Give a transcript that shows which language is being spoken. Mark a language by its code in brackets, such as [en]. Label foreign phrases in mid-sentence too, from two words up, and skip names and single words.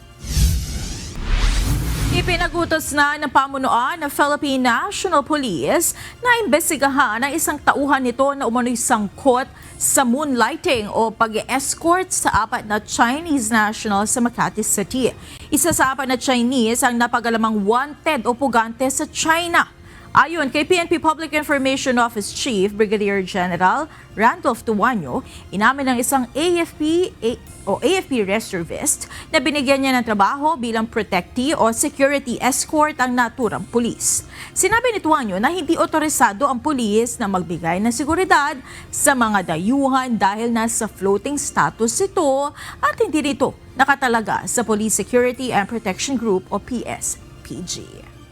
[tl] Ipinagutos na ng pamunuan ng Philippine National Police na imbestigahan ang isang tauhan nito na umano'y sangkot sa moonlighting o pag-escort sa 4 na [en] Chinese nationals [tl] sa Makati City. Isa sa 4 na Chinese ang napagalamang wanted o pugante sa China. Ayon kay PNP Public Information Office Chief Brigadier General Randolph Tuanyo, inamin ng isang AFP reservist na binigyan niya ng trabaho bilang protectee o [en] security escort [tl] ang naturang pulis. Sinabi ni Tuanyo na hindi otorisado ang pulis na magbigay ng seguridad sa mga dayuhan dahil nasa [en] floating status [tl] ito at hindi dito nakatalaga sa Police Security and Protection Group o PSPG.